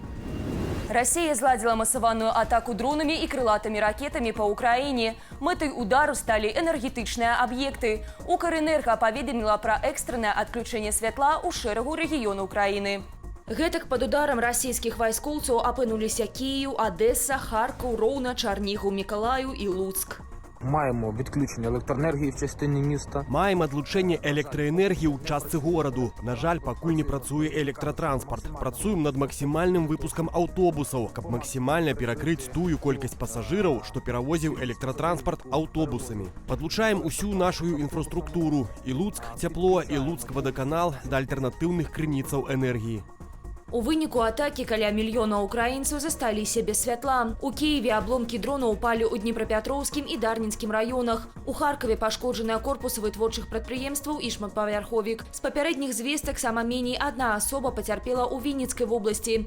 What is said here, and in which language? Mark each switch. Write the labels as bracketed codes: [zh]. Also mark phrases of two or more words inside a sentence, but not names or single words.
[be] Россия зладзіла масаваную атаку дронамі і крылатымі ракетамі па ўкраіне. Мэтай удару сталі энергетычныя аб'екты. Укрэнерга паведаміла пра экстраннае адключэнне святла ў шэрагу рэгіёнаў краіны. Гэтак пад ударам расійскіх вайскоўцаў апынуліся Кіїв, Одеса, Харків, Роўна, Чарнігаў, Мікалаїв і Луцк. [uk] Маємо відключення електроенергії в частині міста. Маємо відключення електроенергії у частці городу. На жаль, [be] пакуль не працює електротранспорт. [uk] Працуємо над максимальним випуском автобусів, каб максимально перекрити тую кількість пасажирів, що перевозив електротранспорт автобусами. Підключаємо усю нашу інфраструктуру. І Луцк тепло, і Луцк водоканал до альтернативних крыніцаў енергії. [be] У выніку атакі каля мільёна ўкраінцаў засталіся без святла. У Кіеве абломкі дрона ўпалі ў Днепрапетроўскім і Дарніцкім раёнах. У Харкаве пашкоджаныя корпусы вытворчых прадпрыемстваў і шматпавярховік. З папярэдніх звестак сама меней адна асоба пацярпела ў Вінніцкай вобласці.